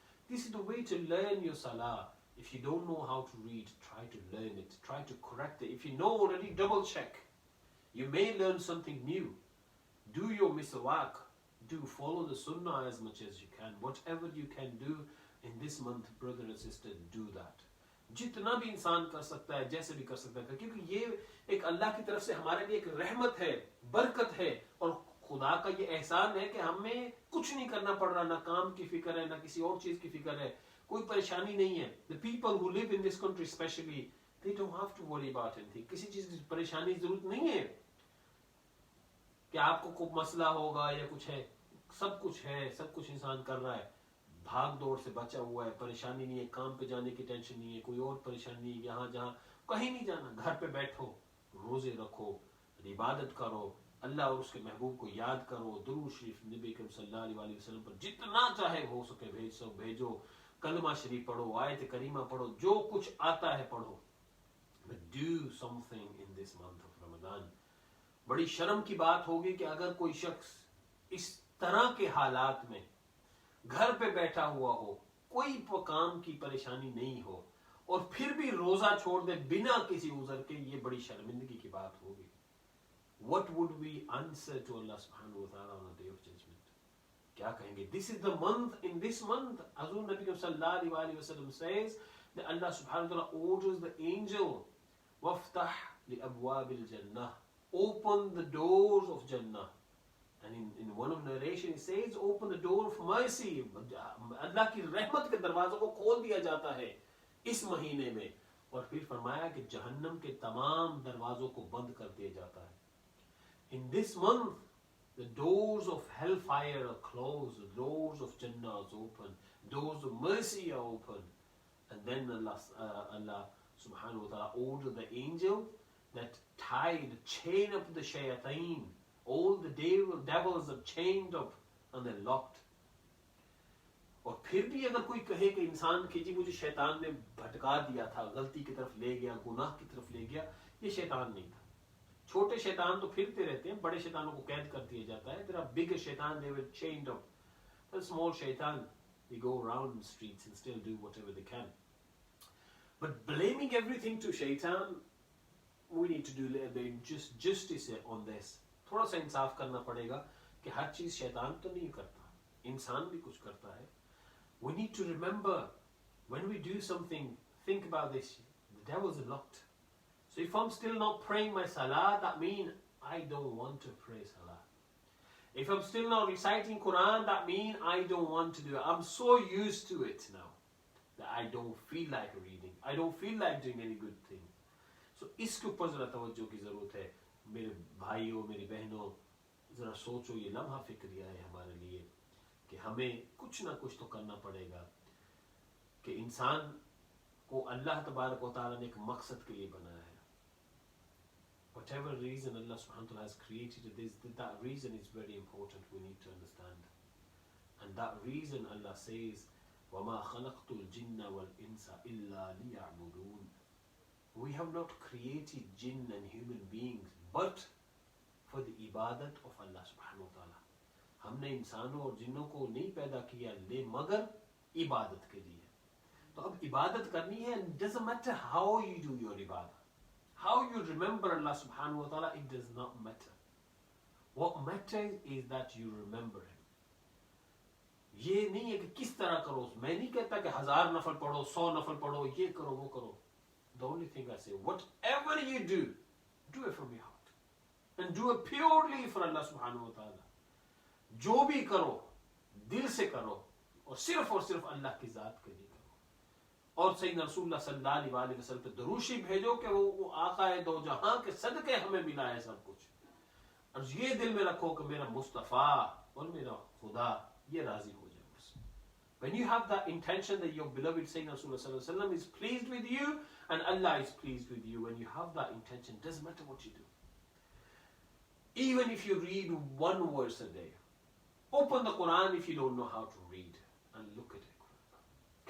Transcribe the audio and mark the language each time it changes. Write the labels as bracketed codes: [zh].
[en] This is the way to learn your salah. If you don't know how to read, try to learn it. Try to correct it. If you know already, double check. You may learn something new. Do your miswak. Do follow the sunnah as much as you can. Whatever you can do in this month, brother and sister, do that. [hi] जितना भी इंसान कर सकता है, जैसे भी कर सकता है, क्योंकि ये एक अल्लाह की तरफ से हमारे लिए एक रहमत है, बरकत है, और खुदा का ये एहसान है कि हमें कुछ नहीं करना पड़ रहा, ना काम की फिक्र है, ना किसी और चीज की फिक्र है, कोई परेशानी नहीं है. [en] The people who live in this country especially, they don't have to worry about anything. [hi] किसी चीज की परेशानी की जरूरत नहीं है कि आपको कोई मसला होगा या कुछ है. सब कुछ है, सब कुछ इंसान कर रहा है, भाग दौड़ से बचा हुआ है, परेशानी नहीं है, काम पे जाने की टेंशन नहीं है, कोई और परेशानी नहीं है, यहाँ जहाँ कहीं नहीं जाना, घर पे बैठो, रोजे रखो, इबादत करो, अल्लाह और उसके महबूब को याद करो, दुरूद शरीफ नबी करीम सल्लल्लाहु अलैहि वसल्लम पर जितना चाहे हो सके भेजो, कलमा शरीफ पढ़ो, आयत करीमा पढ़ो, जो कुछ आता है पढ़ो. [en] But do something in this month of Ramadan. [hi] बड़ी शर्म की बात होगी कि अगर कोई शख्स इस तरह के हालात में घर पे बैठा हुआ हो, कोई काम की परेशानी नहीं हो, और फिर भी रोजा छोड़ दे बिना किसी उज़र के, ये बड़ी शर्मिंदगी की बात होगी. [en] What would we answer to Allah subhanahu wa ta'ala on the day of judgment? [hi] क्या कहेंगे? [en] This is the month. In this month, Hazur Nabi sallallahu alaihi wasallam says that Allah subhanahu wa ta'ala orders the angel, [ar] waftah li abwabil jannah, [en] open the doors of Jannah. And in one of the narration it says, open the door of mercy. [hi] अल्लाह की रहमत के दरवाज़ों को खोल दिया जाता है इस महीने में. और फिर फरमाया कि जहन्नम के तमाम दरवाज़ों को बंद कर दिया जाता है. [en] In this month, the doors of hellfire are closed, the doors of Jannah are open, doors of mercy are open. And then Allah subhanahu wa ta'ala ordered the angel that tied, chain up the shayateen. All the devils are chained up and they're locked. [hi] और फिर भी अगर कोई कहे कि इंसान की जी मुझे शैतान ने भटका दिया था, गलती की तरफ ले गया, गुनाह की तरफ ले गया, ये शैतान नहीं था. छोटे शैतान तो फिरते रहते हैं, बड़े शैतानों को कैद कर दिया जाता है. [en] There are bigger shaitan, they were chained up. The small shaitan, they go around the streets and still do whatever they can. But blaming everything to shaitan, we need to do justice on this. [hi] थोड़ा सा इंसाफ करना पड़ेगा कि हर चीज शैतान तो नहीं करता, इंसान भी कुछ करता है. [en] We need to remember when we do something, think about this. The devil's locked. So if I'm still not praying my salah, that means I don't want to pray salah. If I'm still not reciting Quran, that means I don't want to do it. I'm so used to it now that I don't feel like reading. I don't feel like doing any good thing. [hi] So इसके ऊपर ज़रा तवज्जो की ज़रूरत है. मेरे भाइयों, मेरी बहनों, ज़रा सोचो, ये लम्हा फिक्रिया है हमारे लिए कि हमें कुछ ना कुछ तो करना पड़ेगा कि इंसान को अल्लाह तबारक व तआला ने एक मकसद के लिए बनाया है. [en] Whatever reason Allah subhanahu wa ta'ala has created this, that reason is very important. We need to understand. And that reason Allah says, [ar] وَمَا خَلَقْتُ الْجِنَّ وَالْإِنسَ إِلَّا لِيَعْبُدُونَ. [en] We have not created jinn and human beings but for the ibadat of Allah subhanahu wa ta'ala. [hi] हमने इंसानों और जिन्नों को नहीं पैदा किया ले मगर इबादत के लिए. तो अब इबादत करनी है. [en] It doesn't matter how you do your ibadah, how you remember Allah subhanahu wa ta'ala, it does not matter. What matters is that you remember Him. [hi] ये नहीं है कि किस तरह करो. मैं नहीं कहता कि 1000 नफल पढ़ो, 100 नफल पढ़ो, ये करो, वो करो. [en] The only thing I say, whatever you do it from your heart. And do it purely for Allah subhanahu wa ta'ala. [hi] जो भी करो दिल से करो और सिर्फ अल्लाह की जात के लिए करो. और सैयदना रसूलुल्लाह सल्लल्लाहु अलैहि वसल्लम पे दरूशी भेजो कि वो आका है दो जहां के सदके हमें मिला है सब कुछ. और ये दिल में रखो कि मेरा मुस्तफा और मेरा खुदा ये राजी हो जाए मुझसे. [en] When you have that intention that your beloved Sayyidina Rasulullah sallallahu alaihi wasallam is pleased with you and Allah is pleased with you, when you have that intention, doesn't matter what you do. Even if you read one verse a day, open the Quran if you don't know how to read and look at it.